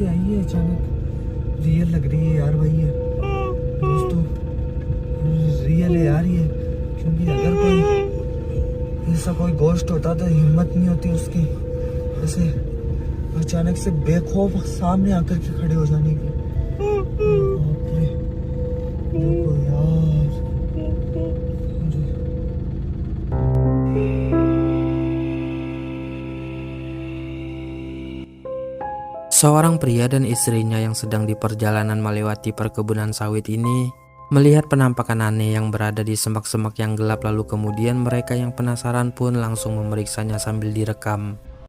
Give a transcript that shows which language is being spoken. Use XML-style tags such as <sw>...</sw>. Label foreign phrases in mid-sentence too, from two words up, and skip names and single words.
<hi>आई है अचानक रियल लग रही है यार भाई ये दोस्तों रियल है यार ये क्योंकि अगर कोई ऐसा कोई गोश्त होता तो हिम्मत नहीं होती उसकी ऐसे अचानक से बेखौफ सामने आकर के खड़े हो जाने की। बाप रे देखो यार</hi> <id>Seorang pria dan istrinya yang sedang di perjalanan melewati perkebunan sawit ini melihat penampakan aneh yang berada di semak-semak yang gelap, lalu kemudian mereka yang penasaran pun langsung memeriksanya sambil direkam.</id>